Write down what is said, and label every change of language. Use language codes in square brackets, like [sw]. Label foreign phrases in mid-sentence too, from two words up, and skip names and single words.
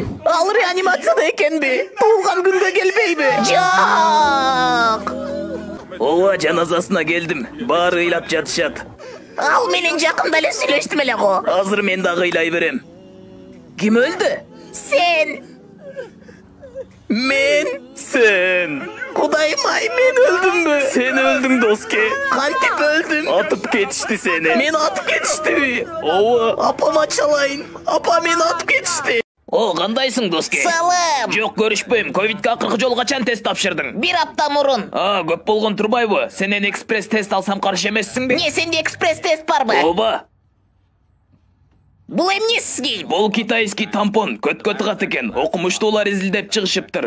[ky] Ал реанимацияда экенби? Туулган күнгө келбейби? Жок. Ооба, жаназасына келдим. Баары ыйлап жатышат. Ал менен жакында эле сүйлөштүм эле го. Азыр мен дагы ыйлай берем. Ким өлдү? Сен. Мен? Sen. Kudayım ay, men öldümbü? Sen öldün doske. Kantip öldüm. Atıp ketişti seni. Men atıp ketişti. Ova. Apama çalayın. Apa men atıp ketişti. O, kandaysın doske? Салым. Жоқ, көрүшпөйм. Ковидке акыркы жолу качан тест тапшырдың? Bir апта мурун. Көп болгон турбайбы? Сенен экспресс тест алсам каршы эмессиңби? Не, сенде экспресс тест барбы? Ооба. Бул эмне сизге? Бул китайский тампон көткө тыгат экен. Окумуштуулар изилдеп чыгышыптыр.